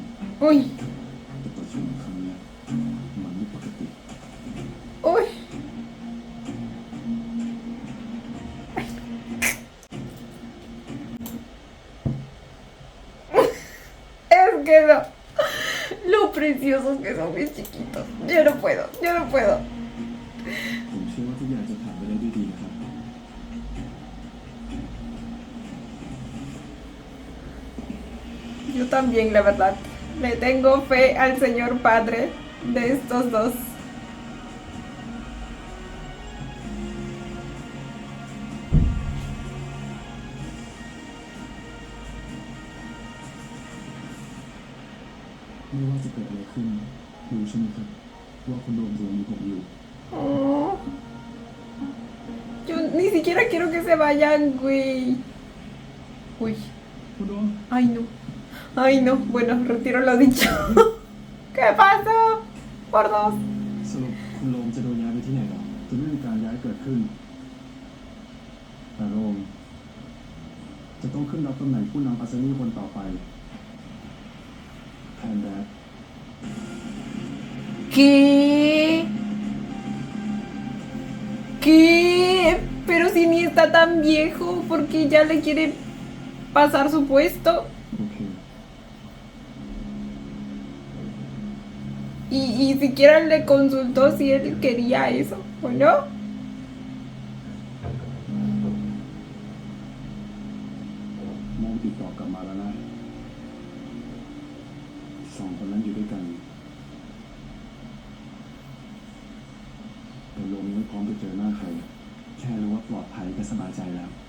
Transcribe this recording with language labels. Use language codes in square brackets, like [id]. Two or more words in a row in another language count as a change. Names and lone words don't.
[es] Uy, [th] แต่ประชุมครั้งนี้มันไม่ปกติ [es] uy. Es que no. Lo preciosos que son mis chiquitos. Yo no puedo, yo no puedo. [th] ผมเชื่อว่าทุกอย่างจะผ่านไปได้ด้วยดีนะครับ [es] Yo también, la verdad. Le tengo fe al señor padre de estos dos. [th] ไม่ว่าจะเกิดอะไรขึ้นรู้ใช่ไหมครับว่าคุณโดมตัวมีผมอยู่ [es] Oh. Yo ni siquiera quiero que se vayan, güey. Uy. [th] คุณโดม [es] Ay, no. Ay, no. Bueno, retiro lo dicho. ¿Qué pasó? Por dos. [th] สรุปคุณโรมจะโดนย้ายไปที่ไหนหรอจะไม่มีการย้ายเกิดขึ้นแต่โรมจะต้องขึ้นรับตำแหน่งผู้นำอาร์เซนอลคนต่อไปแทนแดด [es] ¿Qué? ¿Qué? Pero si ni está tan viejo, ¿por qué ya le quiere pasar su puesto? [th] โอเค [es] Y siquiera le consultó si él quería eso o no. [th] โมงติดต่อกลับมาแล้วนะสองคนนั้นอยู่ด้วยกันแต่โรมยังไม่พร้อมจะเจอหน้าใครแค่รู้ว่าปลอดภัยก็สบายใจแล้ว